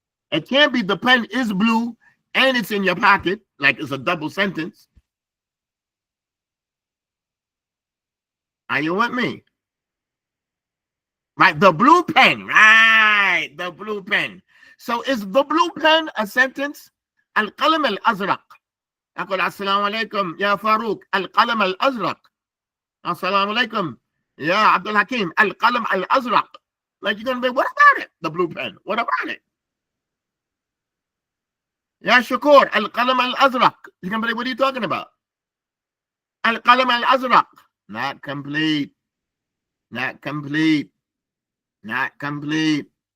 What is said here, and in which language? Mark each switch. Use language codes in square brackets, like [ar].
[en] It can't be the pen is blue and it's in your pocket, like it's a double sentence. Are you with me? Right, the blue pen. Right, the blue pen. So is the blue pen a sentence? [ar] Al-qalam al-azraq. أقول السلام عليكم يا فاروق القلم الأزرق. السلام عليكم يا عبد الحكيم القلم الأزرق. [en] Like you're gonna be, what about it? The blue pen. What about it? Ya Shakur [ar] القلم الأزرق. [en] You're gonna be, what are you talking about? [ar] القلم الأزرق. [en] Not complete. Not complete. Not complete.